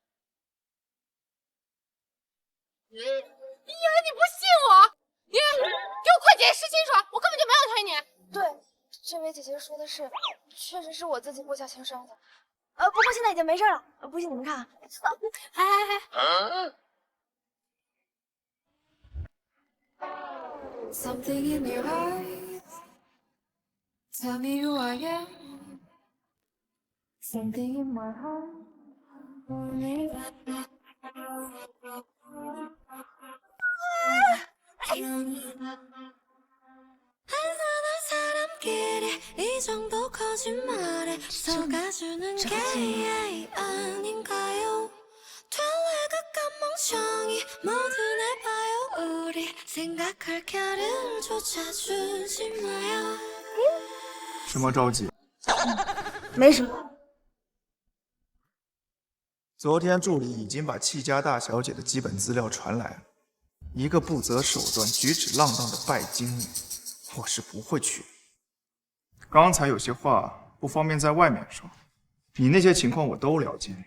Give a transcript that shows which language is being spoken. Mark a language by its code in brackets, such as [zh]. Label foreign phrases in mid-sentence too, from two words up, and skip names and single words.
[zh] 你以为你不信我？你给我快解释清楚，我根本就没有推你。对，这位姐姐说的是，确实是我自己不小心烧的。不过现在已经没事了。不信你们看啊。 [en] Something in your eyes, tell me who I am. Something in my heart, only [ko] 한 사람끼리 이 정도 거짓말에 속아주는 게 아닌가요? 될래가 멍청이 모두 날 봐요. 우리 생각할 겨를조차 주지 마요. [zh] 什么着急？没什么。昨天助理已经把戚家大小姐的基本资料传来了，一个不择手段、举止浪荡的拜金女，我是不会娶的。刚才有些话不方便在外面说，你那些情况我都了解。